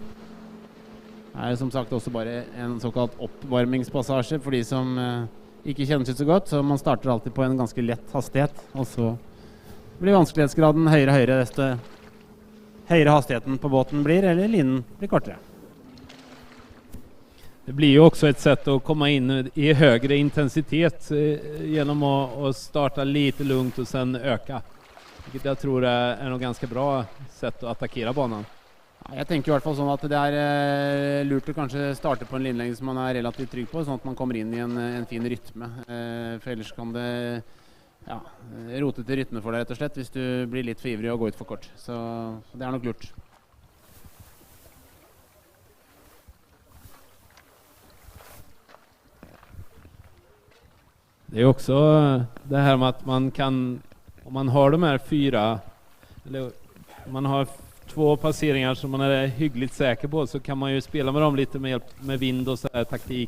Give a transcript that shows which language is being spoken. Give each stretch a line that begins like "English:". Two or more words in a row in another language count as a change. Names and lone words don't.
Norwegian: Det er som sagt også bare en såkalt oppvarmingspassasje for de som ikke kjenner seg så godt, så man starter alltid på en ganske lett hastighet, og så blir vanskelighetsgraden høyere og høyere desto høyere hastigheten på båten blir, eller linnen blir kortere.
Swedish: Det blir ju också ett sätt att komma in I högre intensitet genom att starta lite lugnt och sen öka. vilket jag tror är något ganska bra sätt att attackera banan.
Norwegian: Ja, jeg tenker i hvert fall sånn at det er lurt å kanskje starte på en linjelengde som man er relativt trygg på, sånn at man kommer inn i en fin rytme. For ellers kan det rote til rytme for deg rett og slett, hvis du blir litt for ivrig og går ut for kort. Så det er nok lurt.
Swedish: Det är också det här med att man kan, om man har de här 4, eller man har 2 passeringar som man är hyggligt säker på, så kan man ju spela med dem lite med hjälp med vind och så här taktik.